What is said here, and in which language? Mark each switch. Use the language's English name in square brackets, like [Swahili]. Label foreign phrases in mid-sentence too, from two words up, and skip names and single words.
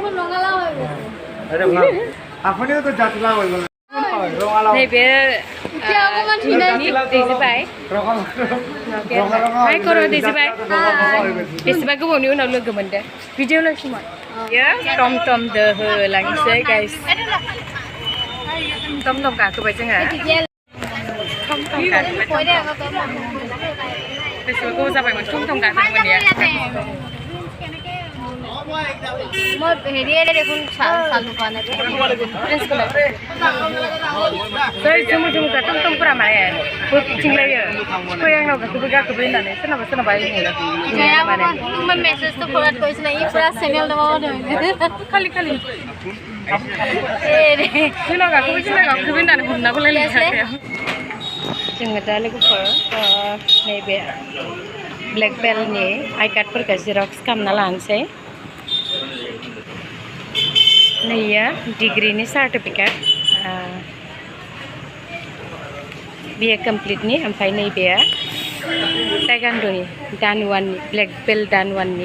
[Bodo] नैबे दैजोबाय हाय खर' दैजोबाय बेसेबा गोबावनि उनाव लोगो मोनदो भिडिअ लाखिमोन बियो टम टम दोहोलांसै गाइस टम गाखोबाय जोङो बेसेबा गोबाव जाबायमोन टम गाखोदोंमोन [Assamese] মই হেৰিয়ে দেখোন চালু কৰা নাই [Bodo] टमटमफोरा माने बोथिंलायो फै आंनाव गाखोबै होननानै सोरनाबा मेसेजथ' फरवार्ड কৰিছে নাই पुरा चेनेल दङ खालि जोंनाव गाखोबै होननानै हमनाबो लायलायाखै जोङो दा लोगोफोर नैबे ब्लेक बेल्टनि आइ कार्डफोरखौ जिरक्स खालामना लानोसै नैया डिग्रीनि सार्टिफिकेट बिए कमप्लिटनि ओमफ्राय नैबेया टाइगान्ड'नि दान 1 ब्लेक बेल्ट दान 1नि